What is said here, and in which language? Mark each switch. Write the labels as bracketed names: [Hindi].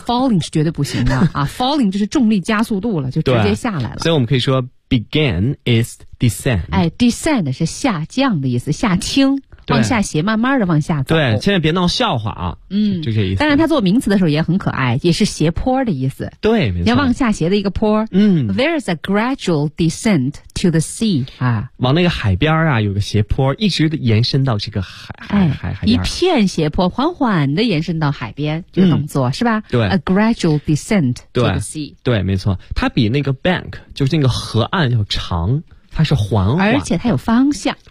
[Chinese] falling 是绝对不行的啊，falling 就是重力加速度了，就直接下来了。所以我们可以说 [English] began is descend。 [Chinese] 哎 ，descend 是下降的意思，下倾，往下斜，慢慢的往下走。对，千万别闹笑话啊。就这意思。当然，它做名词的时候也很可爱，也是斜坡的意思。对，没错。要往下斜的一个坡。 [English] There is a gradual descent to the sea 啊。 [Chinese] 往那个海边啊，有个斜坡，一直延伸到这个海边。一片斜坡，缓缓的延伸到海边，这个动作是吧？对。 [English] A gradual descent to the sea。 [Chinese] 对，没错。它比那个 bank 就是那个河岸要长。它是缓缓，而且它有方向，